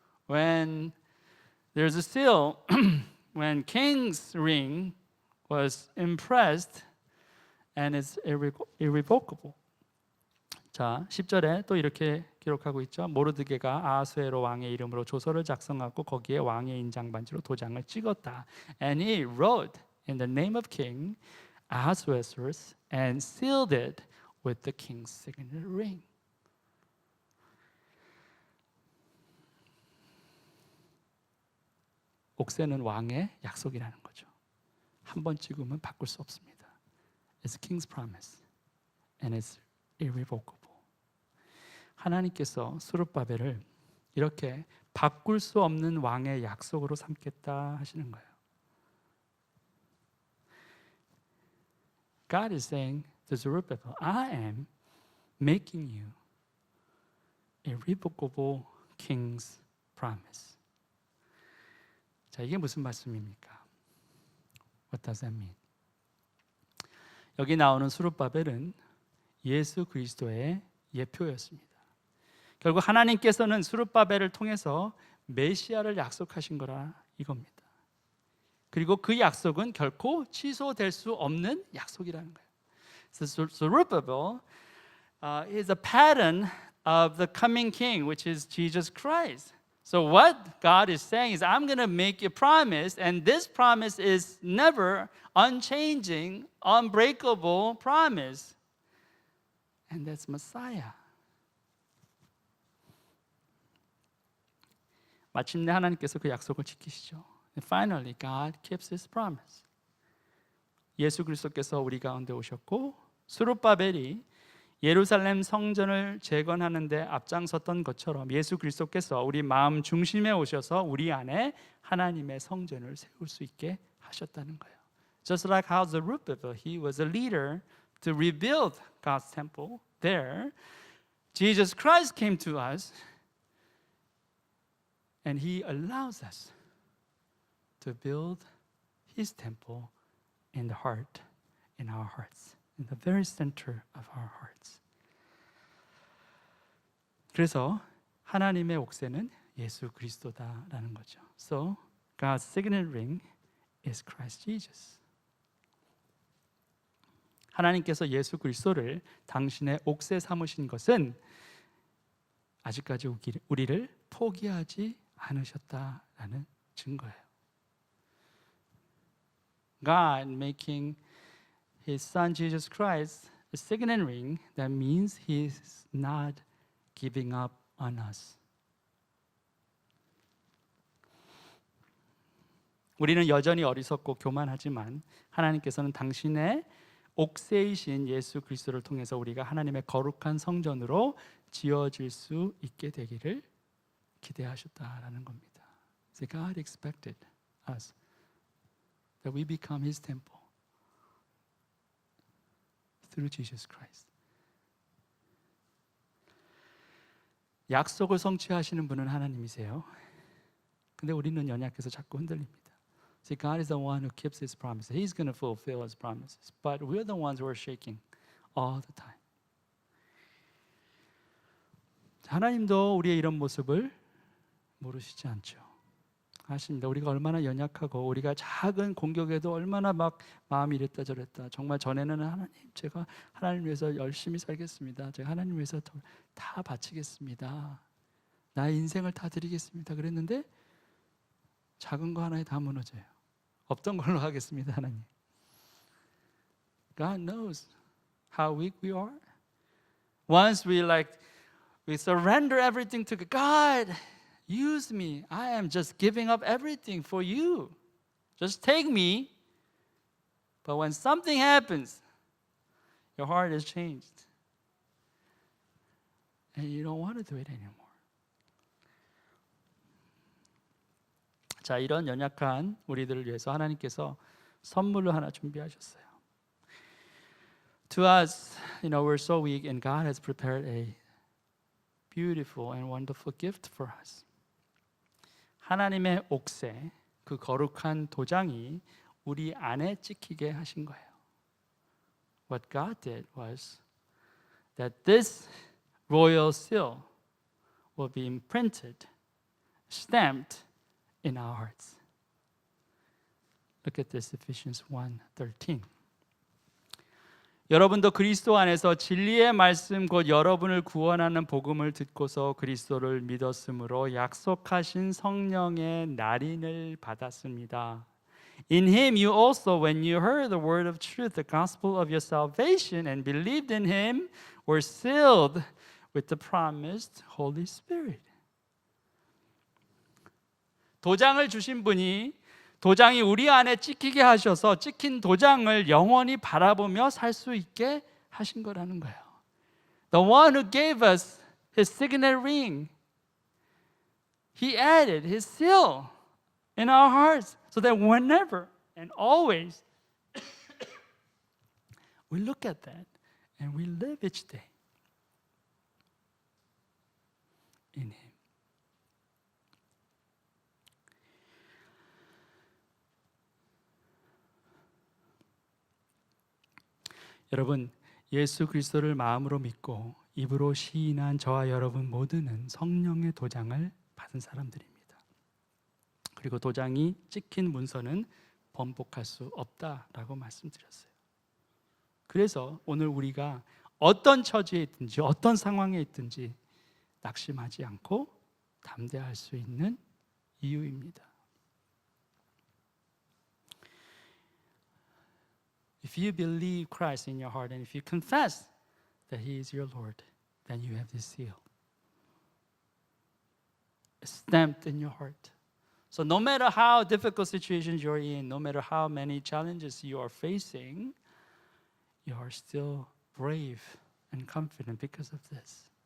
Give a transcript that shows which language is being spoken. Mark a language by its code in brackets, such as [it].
[en] When there's a seal, when king's ring was impressed and it's irrevocable. [ko] 자, 10절에 또 이렇게 기록하고 있죠. 모르드게가 아하수에로 왕의 이름으로 조서를 작성하고 거기에 왕의 인장 반지로 도장을 찍었다. [en] And he wrote in the name of King Ahasuerus and sealed it with the king's signet ring. [ko] 옥새는 왕의 약속이라는 거죠. 한 번 찍으면 바꿀 수 없습니다. [en] It's king's promise and it's irrevocable. [ko] 하나님께서 스룹바벨을 이렇게 바꿀 수 없는 왕의 약속으로 삼겠다 하시는 거예요. [en] God is saying to Zerubbabel, I am making you irrevocable king's promise. [ko] 자, 이게 무슨 말씀입니까? [en] What does that mean? [ko] 여기 나오는 수룹바벨은 예수 그리스도의 예표였습니다. 결국 하나님께서는 수룹바벨을 통해서 메시아를 약속하신 거라 이겁니다. 그리고 그 약속은 결코 취소될 수 없는 약속이라는 거예요. [en] So Zerubbabel is a pattern of the coming king, which is Jesus Christ. So what God is saying is, I'm going to make a promise, and this promise is never unchanging, unbreakable promise. And that's Messiah. [ko] 마침내 하나님께서 그 약속을 지키시죠. [en] And finally, God keeps His promise. [ko] 예수 그리스도께서 우리 가운데 오셨고 수룹바벨이 예루살렘 성전을 재건하는 데 앞장섰던 것처럼 예수 그리스도께서 우리 마음 중심에 오셔서 우리 안에 하나님의 성전을 세울 수 있게 하셨다는 거예요. [en] Just like how Zerubbabel, he was a leader to rebuild God's temple there, Jesus Christ came to us and He allows us to build His temple in the heart, in our hearts, in the very center of our hearts. [ko] 그래서 하나님의 옥새는 예수 그리스도다라는 거죠. [en] So God's signet ring is Christ Jesus. [ko] 하나님께서 예수 그리스도를 당신의 옥새 삼으신 것은 아직까지 우리를 포기하지 않으셨다라는 증거예요. [en] God making His Son Jesus Christ a signet ring, that means He's not giving up on us. [ko] 우리는 여전히 어리석고 교만하지만 하나님께서는 당신의 옥새이신 예수 그리스도를 통해서 우리가 하나님의 거룩한 성전으로 지어질 수 있게 되기를 기대하셨다라는 겁니다. [en] So God expected us that we become His temple through Jesus Christ. [ko] 약속을 성취하시는 분은 하나님이세요. 근데 우리는 연약해서 자꾸 흔들립니다. [en] See, God is the one who keeps His promises. He's going to fulfill His promises. But we're the ones who are shaking all the time. [ko] 하나님도 우리의 이런 모습을 모르시지 않죠. 아십니다. 우리가 얼마나 연약하고 우리가 작은 공격에도 얼마나 막 마음이 이랬다 저랬다. 정말 전에는 하나님, 제가 하나님 위해서 열심히 살겠습니다. 제가 하나님 위해서 다 바치겠습니다. 나의 인생을 다 드리겠습니다. 그랬는데 작은 거 하나에 다 무너져요. 없던 걸로 하겠습니다, 하나님. [en] God knows how weak we are. Once we surrender everything to God. Use me. I am just giving up everything for you. Just take me. But when something happens, your heart is changed. And you don't want to do it anymore. [ko] 자, 이런 연약한 우리들을 위해서 하나님께서 선물을 하나 준비하셨어요. [en] To us, we're so weak and God has prepared a beautiful and wonderful gift for us. [ko] 하나님의 옥새, 그 거룩한 도장이 우리 안에 찍히게 하신 거예요. [en] What God did was that this royal seal will be imprinted, stamped in our hearts. Look at this, Ephesians 1:13. [ko] 여러분도 그리스도 안에서 진리의 말씀 곧 여러분을 구원하는 복음을 듣고서 그리스도를 믿었으므로 약속하신 성령의 날인을 받았습니다. [en] In him you also, when you heard the word of truth, the gospel of your salvation, and believed in him, were sealed with the promised Holy Spirit. [ko] 도장을 주신 분이 도장이 우리 안에 찍히게 하셔서 찍힌 도장을 영원히 바라보며 살 수 있게 하신 거라는 거예요. [en] The one who gave us his signet ring He added His seal in our hearts so that whenever and always we look at that and we live each day in Him. [ko] 여러분, 예수 그리스도를 마음으로 믿고 입으로 시인한 저와 여러분 모두는 성령의 도장을 받은 사람들입니다. 그리고 도장이 찍힌 문서는 번복할 수 없다라고 말씀드렸어요. 그래서 오늘 우리가 어떤 처지에 있든지 어떤 상황에 있든지 낙심하지 않고 담대할 수 있는 이유입니다. [en] If you believe Christ in your heart and if you confess that He is your Lord, then you have this seal stamped in your heart. So no matter how difficult situations you're in, no matter how many challenges you are facing, you are still brave and confident because of this.